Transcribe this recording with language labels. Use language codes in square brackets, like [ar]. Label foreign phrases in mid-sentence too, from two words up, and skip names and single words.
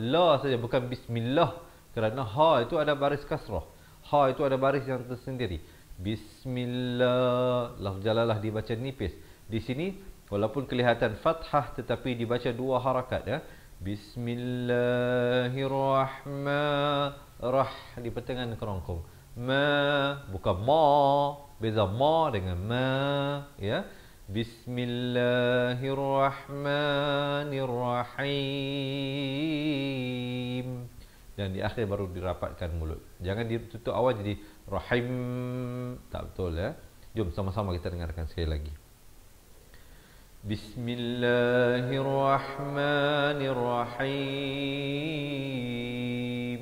[ms] La saja, bukan bismillah. Kerana ha itu ada baris kasrah. Ha itu ada baris yang tersendiri. Bismillah. Lafz jalalah dibaca nipis. Di sini walaupun kelihatan fathah tetapi dibaca dua harakat ya. Bismillahirrahmanirrahim di pertengahan kerongkong. Ma bukan ma, beza ma dengan ma ya. Bismillahirrahmanirrahim. Dan di akhir baru dirapatkan mulut. Jangan ditutup awal jadi rahim. Tak betul ya. Jom sama-sama kita dengarkan sekali lagi. Bismillahirrahmanirrahim.